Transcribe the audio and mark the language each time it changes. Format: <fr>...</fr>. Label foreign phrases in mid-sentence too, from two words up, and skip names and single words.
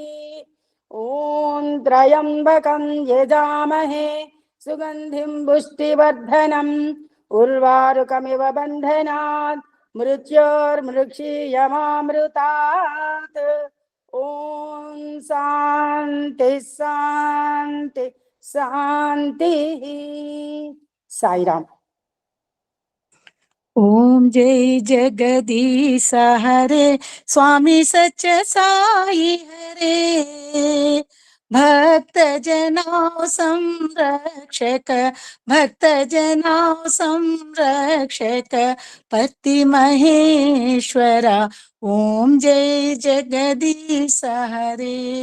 <sa>ఓం త్రయంబకం యజామహే సుగంధిం పుష్టివర్ధనం ఉర్వారుకమివ బంధనాత్ మృత్యోర్మృక్షీయమామృతాత్. ఓం శాంతి శాంతి శాంతి. సాయిరామ్.</sa> <hi>ओम जय जगदीश हरे स्वामी सच साई हरे भक्त जनाओ संरक्षक भक्त जनाओ संरक्षक पति महेश्वरा ओम जय जगदीश हरे</hi>